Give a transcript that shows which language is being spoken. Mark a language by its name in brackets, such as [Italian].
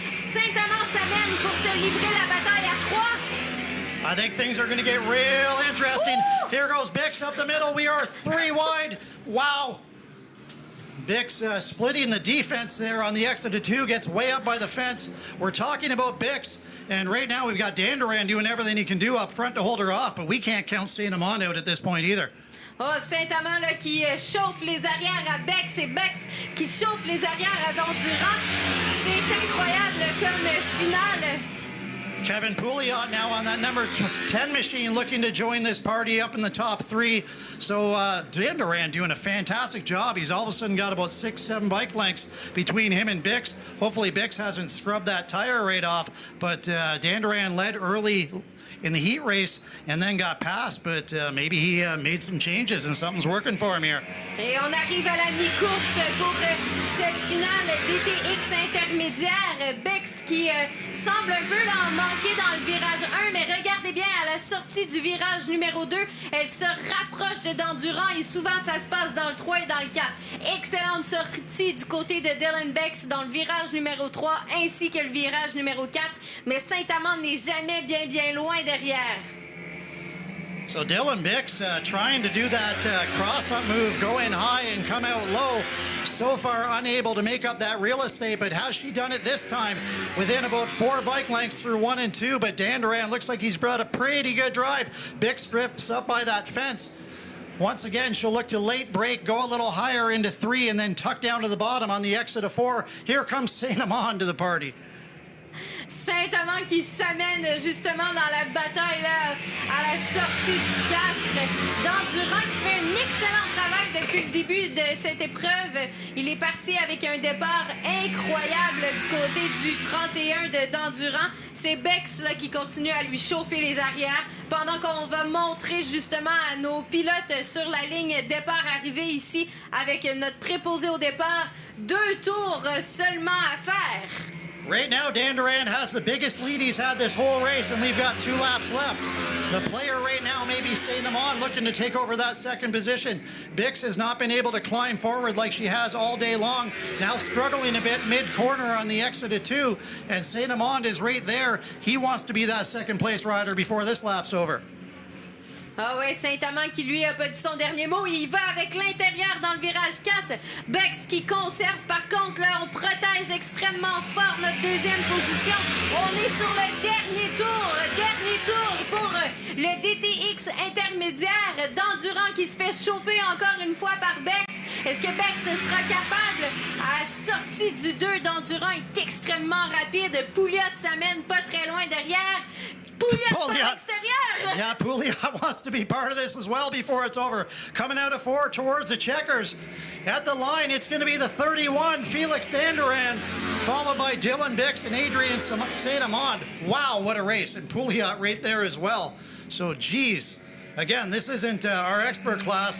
[French] Saint-Amand s'amène pour se livrer la bataille à 3. [English] I think things are going to get real interesting. Here goes Bix up the middle. We are 3 wide. Wow. Bix splitting the defense there on the exit of 2, gets way up by the fence. We're talking about Bix, and right now we've got Dandoran doing everything he can do up front to hold her off, but we can't count Saint-Amand out at this point either. [French] Oh, Saint-Amand là, qui chauffe les arrières à Bex et Bex qui chauffe les arrières à Dandurand. C'est incroyable comme finale. [English] Kevin Pouliot now on that number 10 machine looking to join this party up in the top 3. So Dandoran doing a fantastic job. He's all of a sudden got about 6-7 bike lengths between him and Bix. Hopefully Bix hasn't scrubbed that tire right off, but Dandoran led early in the heat race and then got passed, but maybe he made some changes and something's working for him here. [French] Et on arrive à la mi-course pour cette finale DTX intermédiaire. Bex qui semble un peu en manquer dans le virage 1, mais regardez bien, à la sortie du virage numéro 2, elle se rapproche de Dandurand et souvent ça se passe dans le 3 et dans le 4. Excellente sortie du côté de Dylan Bex dans le virage numéro 3 ainsi que le virage numéro 4, mais Saint-Amand n'est jamais bien loin derrière. [English] So Dylan Bix trying to do that cross-up move, go in high and come out low. So far unable to make up that real estate, but has she done it this time? Within about 4 bike lengths through 1 and 2, but Dandoran looks like he's brought a pretty good drive. Bix drifts up by that fence. Once again, she'll look to late break, go a little higher into 3, and then tuck down to the bottom on the exit of 4. Here comes Saint-Amand to the party. [French] Saint-Amand qui s'amène justement dans la bataille là, à la sortie du 4. Dandurand qui fait un excellent travail depuis le début de cette épreuve. Il est parti avec un départ incroyable du côté du 31 de Dandurand. C'est Bex là, qui continue à lui chauffer les arrières pendant qu'on va montrer justement à nos pilotes sur la ligne départ-arrivée ici avec notre préposé au départ. 2 tours seulement à faire. [English] Right now, Dandoran has the biggest lead he's had this whole race, and we've got 2 laps left. The player right now may be Saint-Amand looking to take over that second position. Bix has not been able to climb forward like she has all day long. Now struggling a bit mid-corner on the exit of 2, and Saint-Amand is right there. He wants to be that second place rider before this lap's over. [French] Ah ouais, Saint-Amand qui lui a pas dit son dernier mot. Il va avec l'intérieur dans le virage 4. Bex qui conserve par contre, là, on protège extrêmement fort notre deuxième position. On est sur le dernier tour pour le DTX intermédiaire. Dandurand qui se fait chauffer encore une fois par Bex. Est-ce que Bex sera capable? À la sortie du 2, Dandurand est extrêmement rapide. Pouliot s'amène pas très loin derrière. Pouliot par l'extérieur! [English] Yeah, Pouliot wants to be part of this as well before it's over. Coming out of 4 towards the checkers. At the line, it's going to be the 31, Felix Dandoran, followed by Dylan Bix and Adrian Saint-Amand. Wow, what a race. And Pouliot right there as well. So, geez. Again, this isn't our expert class.